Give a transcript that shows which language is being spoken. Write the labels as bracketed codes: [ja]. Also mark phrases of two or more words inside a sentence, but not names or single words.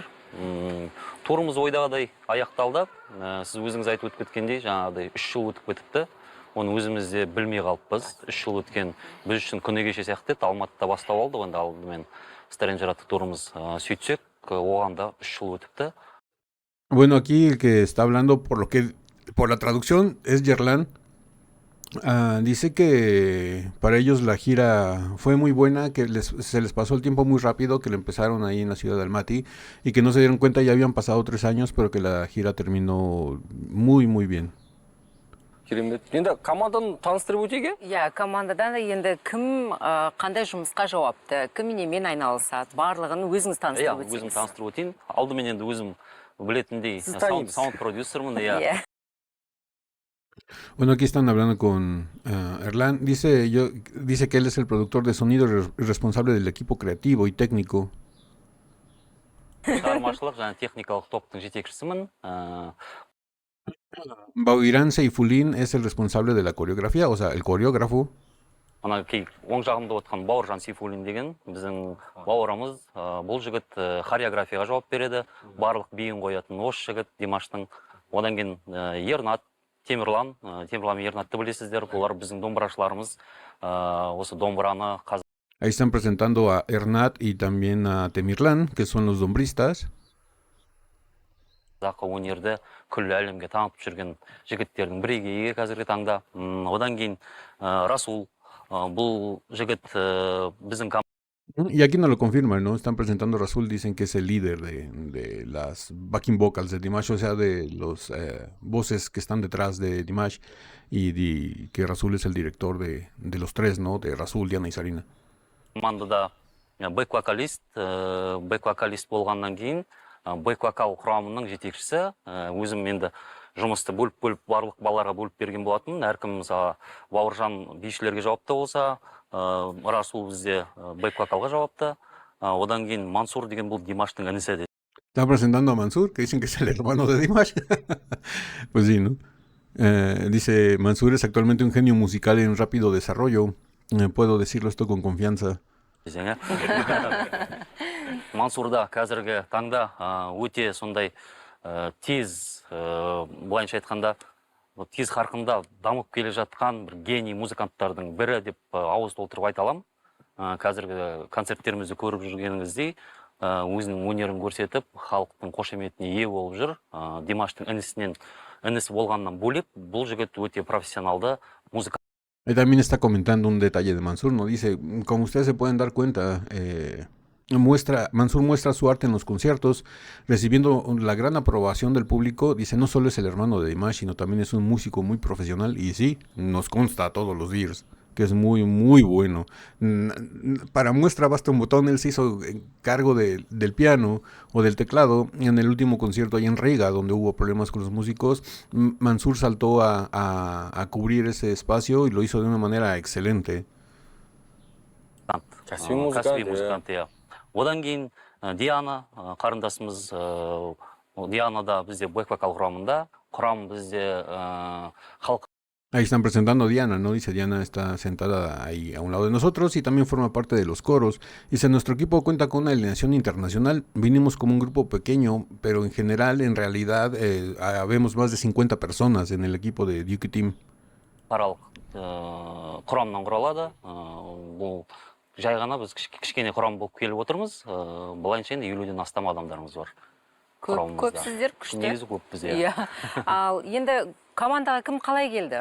[kk] Турымыз ойдағыдай аяқталды. Сіз өзіңіз айтып өтіп кеткендей, жаңағыдай 3 жыл өтіп кетіпті. Оны өзімізде білмей қалыппыз. 3 жыл өткен біз үшін күні кеше сияқты еді. Алматыда бастап алды. Енді алдымен Stranger атты турымыз сөйтсек, оған да 3 жыл өтіпті. [es] Bueno, aquí el que está hablando por la traducción es Yerlan. Dice que para ellos la gira fue muy buena, que se les pasó el tiempo muy rápido, que lo empezaron ahí en la ciudad de Almaty y que no se dieron cuenta, ya habían pasado 3 años, pero que la gira terminó muy, muy bien. [kk] керемет. Енді команданы таныстырып өтейік, е? Иә, командадан енді кім қандай жұмысқа жауапты, кім немен айналысады, барлығын өзіңіз таныстырып өтсеңіз. Өзім таныстырып өтейін. Алдымен енді өзім білетіндей саунд продюсермін, иә. Иә. [es] Bueno, aquí están hablando con Erlan. Dice que él es el productor de sonido y responsable del equipo creativo y técnico. [kk] Шығармашылық және техникалық топтың жетекшісімін. [es] Bauirán Seifulín es el responsable de la coreografía, o sea, el coreógrafo. [kk] Ана кей оң жағымда отырған Бауыржан Сейфуллин деген біздің бауырымыз. Бұл жігіт хореографияға жауап береді. Барлық биін қоятын осы жігіт Димаштың. Одан кейін Ернат, Темірлан Ернатты білесіздер. Олар біздің домбырашыларымыз. Осы домбыраны [es] Ahí están presentando a Ernat y también a Temirlan, que son los dombristas. [kk] Қазақы өнерді күллі әлемге танытып жүрген жігіттердің бірегейі қазіргі таңда. Одан кейін Расул, бұл жігіт біздің [es] Y aquí no lo confirman, ¿no? Están presentando a Rasul, dicen que es el líder de las [en] backing vocals [es] de Dimash, o sea, de los voces que están detrás de Dimash, y que Rasul es el director de los tres, ¿no? De Rasul, Diana y Sarina. [kk] Командада бэк-вокалист болғаннан кейін бэк-вокал құрамының жетекшісі. Өзім енді жұмысты бөліп барлық балаларға бөліп берген болатын. Әркім мысалы Бауыржан бишілерге жауапты болса, Расул бізде бэк-вокалға жауапты. Одан кейін Мансур деген бұл Димаштың інісі. [es] Están presentando a Mansur, que dicen que es el hermano de Dimash. Pues sí, ¿no? Dice, Mansur es actualmente un genio musical en rápido desarrollo. Puedo decirlo esto con confianza. [kk] Мансурда қазіргі таңда өте сондай тез, былайынша айтқанда, тез қарқында дамып келе жатқан бір гений музыканттардың бірі деп ауыз толтырып айта аламын. Қазіргі концерттерімізді көріп жүргеніңіздей, өзінің өнерін көрсетіп, халықтың қошеметіне ие болып жүр. Димаштың інісі болғаннан бөлек, бұл жігіт өте профессионалды музыкант. [es] También está comentando un detalle de Mansur, ¿no? Dice, como ustedes se pueden dar cuenta, Mansur muestra su arte en los conciertos, recibiendo la gran aprobación del público. Dice, no solo es el hermano de Dimash, sino también es un músico muy profesional. Y sí, nos consta a todos los días que es muy, muy bueno. Para muestra basta un botón. Él se hizo cargo del piano o del teclado en el último concierto allá en Riga, donde hubo problemas con los músicos. Mansur saltó a cubrir ese espacio y lo hizo de una manera excelente. [kk] Кәсіби музыкант, иә. Одан кейін Диана қарындасымыз, Диана да бізде бэк-вокал құрамында. Құрам бізде халық. [es] Ahí están presentando a Diana, ¿no? Dice, Diana está sentada ahí a un lado de nosotros y también forma parte de los coros. Dice, nuestro equipo cuenta con una alineación internacional. Vinimos como un grupo pequeño, pero en general, en realidad, habemos más de 50 personas en el equipo de Duke Team. [kk] Паралық құрамнан құралады. Бұл жай ғана біз кішкене құрам болып келіп отырмыз. Былайынша енді 50-ден астам адамдарымыз бар. Көпсіздер, күшті. Негізі көп бізде. Иә. Ал енді командаға кім қалай келді?